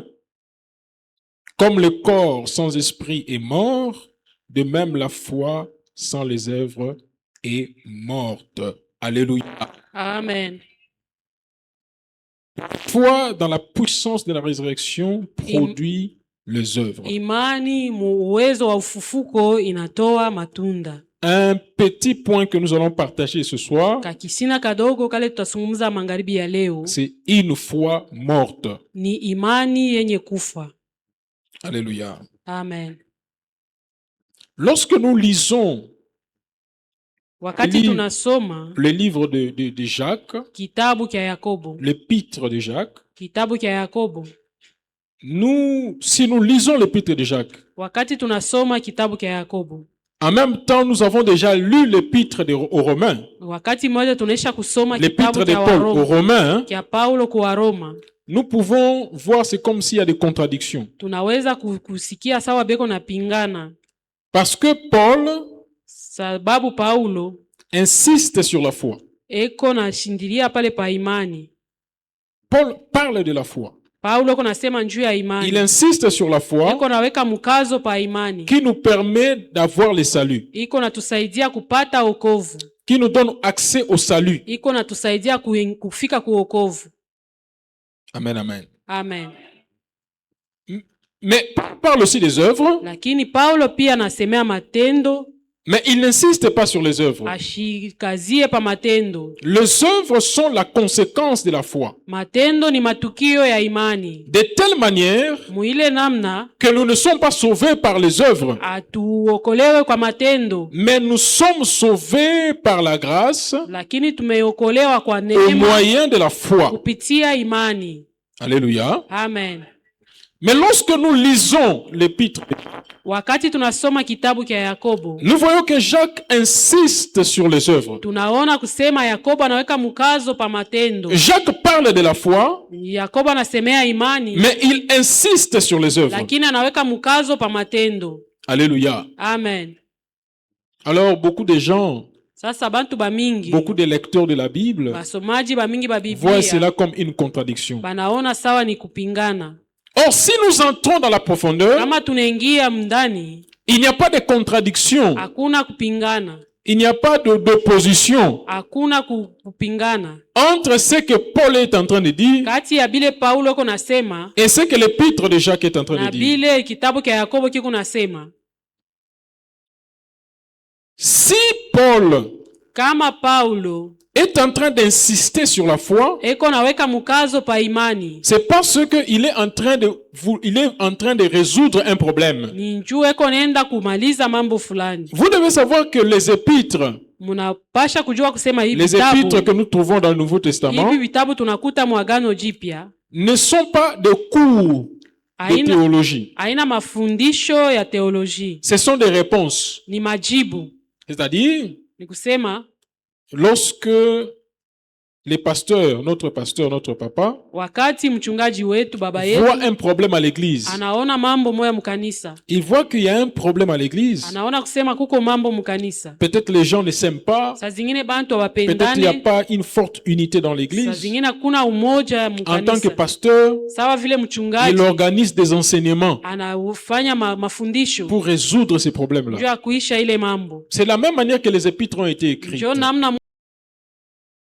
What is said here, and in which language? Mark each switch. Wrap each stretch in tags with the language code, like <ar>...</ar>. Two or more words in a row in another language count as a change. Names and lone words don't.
<fr>Comme le corps sans esprit est mort, de même la foi sans les œuvres est morte. Alléluia. Amen. La foi dans la puissance de la résurrection produit les œuvres.</fr> <sw>Imani mu uwezo wa ufufuko inatoa matunda.</sw> <fr>Un petit point que nous allons partager ce soir,</fr> <sw>Kakisina kadogo kale tutasungumza magharibi ya leo</sw> <fr>c'est une foi morte.</fr> <sw>ni imani yenye kufa.</sw> <fr>Alléluia. Amen. Lorsque nous lisons</fr> <sw>Wakati tunasoma</sw> <fr>le livre de Jacques,</fr> <sw>kitabu kya Yakobo,</sw> <fr>l'épître de Jacques,</fr> <sw>kitabu kya Yakobo,</sw> <fr>si nous lisons l'épître de Jacques,</fr> <sw>wakati tunasoma kitabu kya Yakobo,</sw> <fr>en même temps nous avons déjà lu l'épître aux Romains,</fr> <sw>wakati mmoja tunaisha kusoma</sw> <fr>l'épître</fr> <sw>kitabu</sw> <fr>de</fr> <sw>kya</sw> <fr>Paul aux</fr> <sw>Waroma,</sw> <fr>Romains,</fr> <sw>kya Paulo kwa Roma,</sw> <fr>nous pouvons voir c'est comme s'il y a des contradictions.</fr> <sw>tunaweza kusikia sawa beko na pingana.</sw> <fr>Parce que Paul</fr> <sw>Sababu Paulo</sw> <fr>insiste sur la foi.</fr> <sw>eko na shindilia pale pa imani.</sw> <fr>Paul parle de la foi.</fr> <sw>Paulo eko nasema njuu ya imani.</sw> <fr>Il insiste sur la foi</fr> <sw>Eko naweka mkazo pa imani.</sw> <fr>qui nous permet d'avoir le salut,</fr> <sw>Iko natusaidia kupata wokovu.</sw> <fr>qui nous donne accès au salut.</fr> <sw>Iko natusaidia kufika ku wokovu.</sw> <fr>Amen, amen. Amen. Mais Paul parle aussi des œuvres,</fr> <sw>Lakini Paulo pia anasemea matendo,</sw> <fr>mais il n'insiste pas sur les œuvres.</fr> <sw>ashikazie pa matendo.</sw> <fr>Les œuvres sont la conséquence de la foi.</fr> <sw>Matendo ni matukio ya imani.</sw> <fr>De telle manière</fr> <sw>Muile namna</sw> <fr>que nous ne sommes pas sauvés par les œuvres,</fr> <sw>atuokolewe kwa matendo,</sw> <fr>mais nous sommes sauvés par la grâce</fr> <sw>lakini tumeokolewa kwa</sw> <fr>au</fr> <sw>neema</sw> <fr>moyen de la foi.</fr> <sw>kupitia imani.</sw> <fr>Alléluia. Amen. Mais lorsque nous lisons l'épître,</fr> <sw>Wakati tunasoma kitabu kya Yakobo,</sw> <fr>nous voyons que Jacques insiste sur les œuvres.</fr> <sw>tunaona kusema Yakobo anaweka mkazo pa matendo.</sw> <fr>Jacques parle de la foi,</fr> <sw>Yakobo anasemea imani,</sw> <fr>mais il insiste sur les œuvres.</fr> <sw>lakini anaweka mkazo pa matendo.</sw> <fr>Alléluia. Amen. Alors, beaucoup de gens,</fr> <sw>Sasa bantu bamingi,</sw> <fr>beaucoup de lecteurs de la Bible</fr> <sw>basomaji bamingi ba</sw> <fr>voient cela</fr> <sw>Biblia</sw> <fr>comme une contradiction.</fr> <sw>banaona sawa ni kupingana.</sw> <fr>Or, si nous entrons dans la profondeur,</fr> <sw>Kama tunaingia mndani,</sw> <fr>il n'y a pas de contradiction,</fr> <sw>hakuna kupingana,</sw> <fr>il n'y a pas d'opposition</fr> <sw>hakuna kupingana</sw> <fr>entre ce que Paul est en train de dire</fr> <sw>kati ya bile Paulo ko nasema</sw> <fr>et ce que l'épître de Jacques est en train</fr> <sw>na</sw> <fr>de dire.</fr> <sw>bile kitabu kya Yakobo kiko nasema.</sw> <fr>Si Paul</fr> <sw>Kama Paulo</sw> <fr>est en train d'insister sur la foi,</fr> <sw>eko naweka mkazo pa imani,</sw> <fr>c'est parce qu'il est en train de résoudre un problème.</fr> <sw>ni njuu eko nenda kumaliza mambo fulani.</sw> <fr>Vous devez savoir que les épîtres,</fr> <sw>Munapasha kujua kusema hivi</sw> <fr>les épîtres</fr> <sw>vitabu,</sw> <fr>que nous trouvons dans le Nouveau Testament,</fr> <sw>hivi vitabu tunakuta mwagano jipya</sw> <fr>ne sont pas des cours de</fr> <sw>haina,</sw> <fr>théologie.</fr> <sw>haina mafundisho ya teoloji,</sw> <fr>Ce sont des réponses.</fr> <sw>ni majibu.</sw> <fr>C'est-à-dire,</fr> <sw>Ni kusema</sw> <fr>lorsque notre pasteur, notre papa,</fr> <sw>wakati mchungaji wetu baba yetu</sw> <fr>voit un problème à l'église,</fr> <sw>anaona mambo moya mkanisa,</sw> <fr>il voit qu'il y a un problème à l'église.</fr> <sw>anaona kusema kuko mambo mkanisa,</sw> <fr>Peut-être les gens ne s'aiment pas,</fr> <sw>saa zingine bantu</sw> <fr>peut-être il n'y a</fr> <sw>hawapendane,</sw> <fr>pas une forte unité dans</fr> <sw>saa</sw> <fr>l'église.</fr> <sw>zingine kuna umoja</sw> <fr>En tant que</fr> <sw>mkanisa.</sw> <fr>pasteur,</fr> <sw>Sawa vile</sw> <fr>il</fr> <sw>mchungaji</sw> <fr>organise des enseignements</fr> <sw>anafanya mafundisho</sw> <fr>pour résoudre ces</fr> <sw>juu</sw> <fr>problèmes-là.</fr> <sw>ya kuisha ile mambo.</sw> <fr>C'est la même manière que les épîtres ont été écrites.</fr> <sw>Njo namna</sw>